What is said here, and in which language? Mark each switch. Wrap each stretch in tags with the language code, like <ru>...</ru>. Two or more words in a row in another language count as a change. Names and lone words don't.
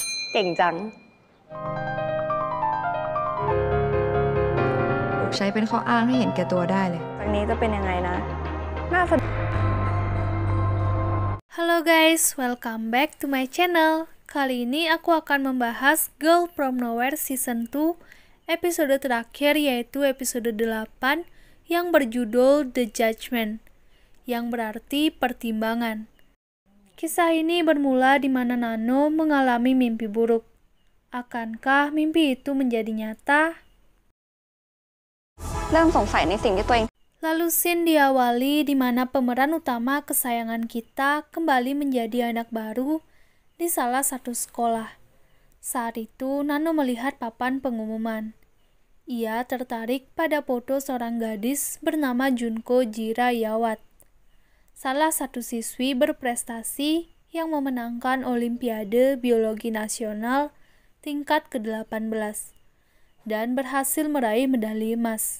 <th>เก่งจัง ถูกใช้เป็นข้ออ้างให้เห็นแก่ตัวได้เลย จากนี้จะเป็นยังไงนะน่าสน</th> <en>Halo guys, welcome back to my channel.</en> <id>Kali ini aku akan membahas Girl From Nowhere Season 2 episode terakhir, yaitu episode 8 yang berjudul The Judgment, yang berarti pertimbangan. Kisah ini bermula di mana Nano mengalami mimpi buruk. Akankah mimpi itu menjadi nyata?</id> <th>เริ่มสงสัยในสิ่งที่ตัวเอง</th> <id>Lalu scene diawali di mana pemeran utama kesayangan kita kembali menjadi anak baru di salah satu sekolah. Saat itu Nano melihat papan pengumuman. Ia tertarik pada foto seorang gadis bernama Junko Jiraiawat, salah satu siswi berprestasi yang memenangkan Olimpiade Biologi Nasional tingkat ke-18 dan berhasil meraih medali emas.</id>